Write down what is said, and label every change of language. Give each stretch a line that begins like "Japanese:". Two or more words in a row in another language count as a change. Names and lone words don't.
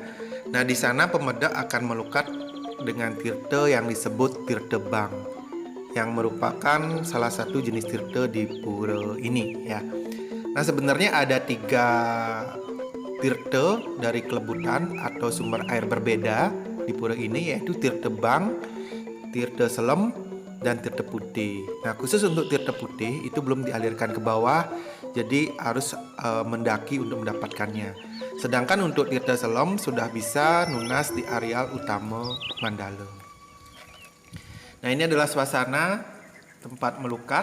Indonesian: Nah, di sana pemedak akan melukat dengan tirta yang disebut tirta bang, yang merupakan salah satu jenis tirta di pura ini ya. Nah, sebenarnya ada 3 tirta dari kelebutan atau sumber air berbeda di pura ini, yaitu tirta bang, tirta selem, dan tirta putih. Nah, khusus untuk tirta putih itu belum dialirkan ke bawah, jadi harus mendaki untuk mendapatkannya. Sedangkan untuk tirta selem sudah bisa nunas di areal utama Mandala. Nah, ini adalah suasana tempat melukat.